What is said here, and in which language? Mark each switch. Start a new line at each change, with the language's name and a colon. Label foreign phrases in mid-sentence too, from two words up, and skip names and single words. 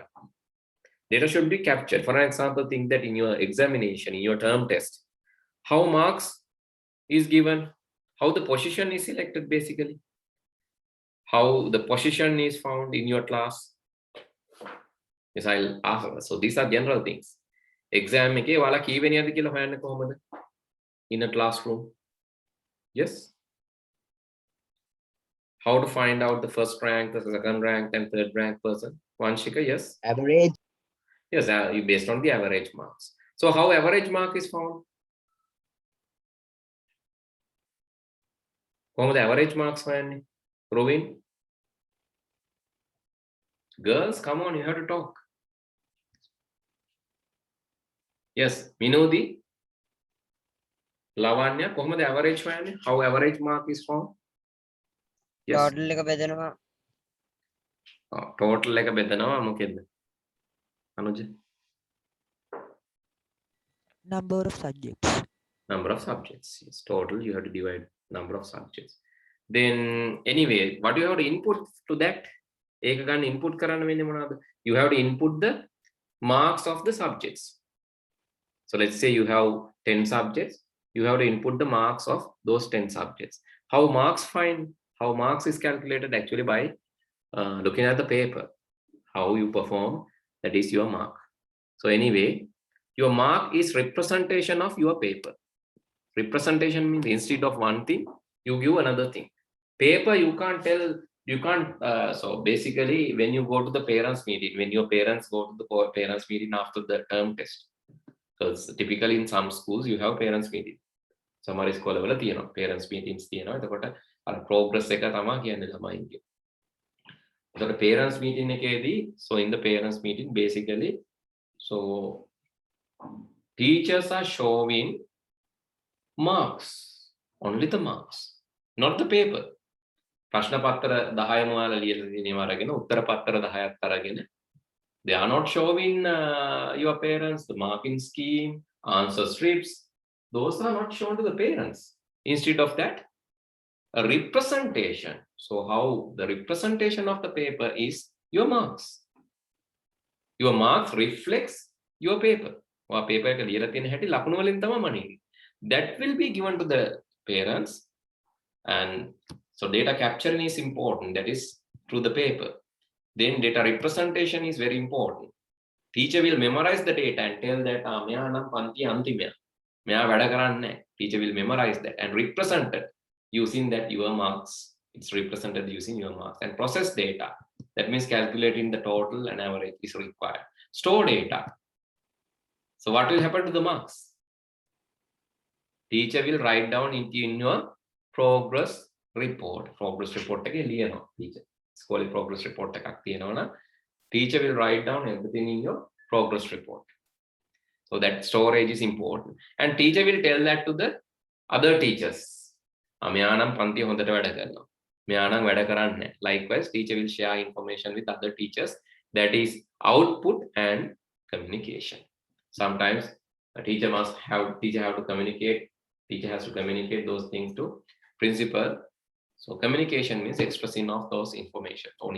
English: Data should be captured. For example, think that in your examination, in your term test, how marks is given, how the position is selected basically, how the position is found in your class. Yes, I'll ask. So these are general things.
Sinhala: Exam එකේ ඔයාලා කීවෙනියද කියලා හොයන්නේ කොහොමද?
English: In a classroom. Yes. How to find out the first rank, the second rank, and third rank person? Vanshika, yes. Average. Yes, based on the average marks. So how average mark is found?
Sinhala: කොහොමද
English: average marks
Sinhala: හොයන්නේ?
English: Rovin? Girls, come on, you have to talk. Yes, Minodi, Lavanya,
Sinhala: කොහොමද average හොයන්නේ?
English: How average mark is found? Yes.
Sinhala: Total එක බෙදනවා. Total එක බෙදනවා මොකෙද්ද?
English: Anuj? Number of subjects. Number of subjects. Yes, total you have to divide number of subjects. Then anyway, what do you have to input to that?
Sinhala: ඒක ගන්න input කරන්න වෙන්නේ මොනවද?
English: You have to input the marks of the subjects. So let's say you have 10 subjects, you have to input the marks of those 10 subjects. How marks is calculated actually by looking at the paper. How you perform, that is your mark. So anyway, your mark is representation of your paper. Representation means instead of one thing, you give another thing. Paper, you can't tell, you can't, so basically when you go to the parents meeting, when your parents go to the parents meeting after the term test, because typically in some schools you have parents meeting. Some school
Sinhala: වල තියෙනවා
English: parents meetings
Sinhala: තියෙනවා. එතකොට අර progress එක තමයි කියන්නේ ළමයින්ගේ.
English: එතකොට parents meeting එකේදී, so in the parents meeting basically, so teachers are showing marks, only the marks, not the paper.
Sinhala: ප්‍රශ්න පත්‍ර 10ම ඔයාලා ලියලා තියෙනවා අරගෙන උත්තර පත්‍ර 10ක් අරගෙන,
English: they are not showing your parents the marking scheme, answer strips. Those are not shown to the parents. Instead of that, a representation. So how the representation of the paper is your marks. Your marks reflects your paper. Or paper
Sinhala: එක ලියලා තියෙන හැටි ලකුණු වලින් තමයි මනින්නේ.
English: That will be given to the parents. And so data capturing is important. That is through the paper. Then data representation is very important. Teacher will memorize the data and tell that
Sinhala: මෙයා නම් පන්ති අන්තිමයා. මෙයා වැඩ කරන්නේ නැහැ.
English: Teacher will memorize that and represent it using that your marks. It's represented using your marks. And process data. That means calculating the total and average is required. Store data. So what will happen to the marks? Teacher will write down in your progress report. Progress report
Sinhala: එකේ ලියනවා
English: teacher. School progress report
Sinhala: එකක් තියෙනවනම්
English: teacher will write down everything in your progress report. So that storage is important. And teacher will tell that to the other teachers.
Sinhala: මෙයා නම් පන්ති හොඳට වැඩ කරනවා. මෙයා නම් වැඩ කරන්නේ නැහැ.
English: Likewise, teacher will share information with other teachers. That is output and communication. Sometimes a teacher have to communicate. Teacher has to communicate those things to principal. So communication means expressing of those information only.